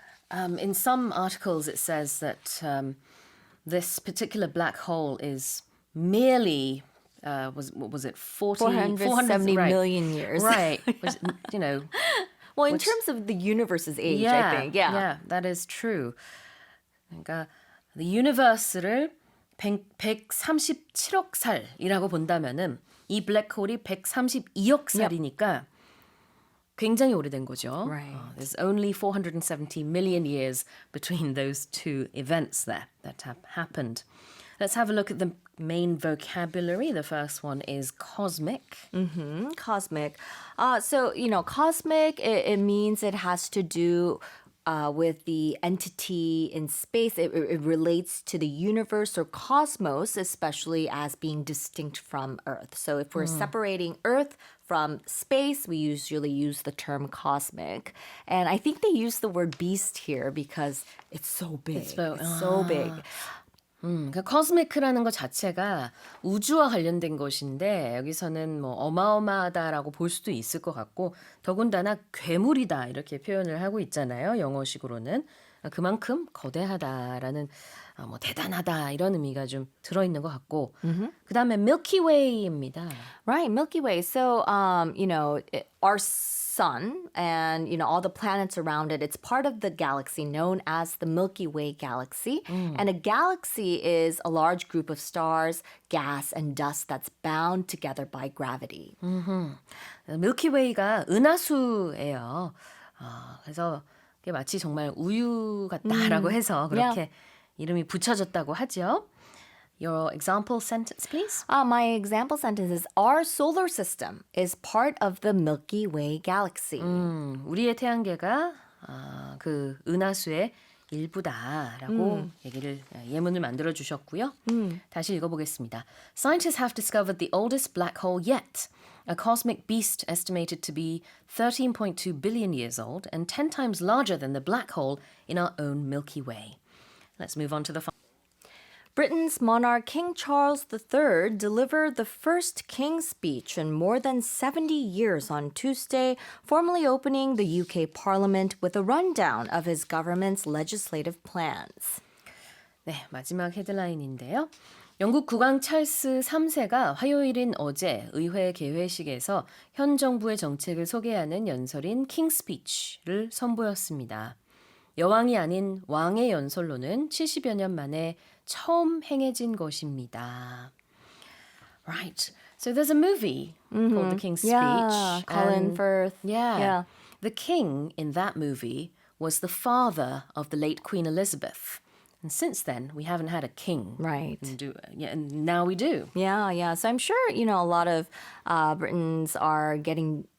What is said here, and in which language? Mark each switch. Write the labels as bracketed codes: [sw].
[en] In some articles, it says that this particular black hole is merely, what was it, 470 right. million years. Right. Which, you know. Well, in terms of the universe's age, Yeah, I think. Yeah. that is true. [ko] 그러니까 [en] the universe [ko] 를 137억 살이라고 본다면은 이 블랙홀이 132억 살이니까 굉장히 오래된 거죠. [en] Right. There's only 470 million years between those two events there that have happened. Let's have a look at the main vocabulary. The first one is cosmic. Cosmic. Cosmic, it means it has to do with the entity in space. It relates to the universe or cosmos, especially as being distinct from Earth. So if we're separating Earth from space, we usually use the term cosmic. And I think they use the word beast here because it's so big. It's so big. [ko] 그러니까 cosmic라는 것 자체가 우주와 관련된 것인데 여기서는 뭐 어마어마하다라고 볼 수도 있을 것 같고 더군다나 괴물이다 이렇게 표현을 하고 있잖아요. 영어식으로는 그만큼 거대하다라는 뭐 대단하다 이런 의미가 좀 들어있는 것 같고 그다음에 Milky Way입니다. [en] Right, Milky Way. So, our sun and, all the planets around it, it's part of the galaxy known as the Milky Way galaxy. And a galaxy is a large group of stars, gas, and dust that's bound together by gravity. [ko] Milky Way가 은하수예요. 그래서 이게 마치 정말 우유 같다라고 해서 그렇게 이름이 붙여졌다고 하죠. [en] Your example sentence, please. My example sentence is, our solar system is part of the Milky Way galaxy. [ko] 우리의 태양계가 그 은하수의 일부다라고 얘기를 예문을 만들어 주셨고요. 다시 읽어보겠습니다. [en] Scientists have discovered the oldest black hole yet. A cosmic beast estimated to be 13.2 billion years old and 10 times larger than the black hole in our own Milky Way. Let's move on to the Britain's monarch King Charles III delivered the first King's Speech in more than 70 years on Tuesday, formally opening the UK Parliament with a rundown of his government's legislative plans. [ko] 네, 마지막 헤드라인인데요. 영국 국왕 찰스 3세가 화요일인 어제 의회 개회식에서 현 정부의 정책을 소개하는 연설인 킹 스피치를 선보였습니다. 여왕이 아닌 왕의 연설로는 70여 년 만에 처음 행해진 것입니다. [en] Right. So there's a movie called The King's Speech. Yeah, Colin Firth. Yeah. The king in that movie was the father of the late Queen Elizabeth. And since then, we haven't had a king. Right. And now we do. Yeah. So I'm sure, a lot of Britons are getting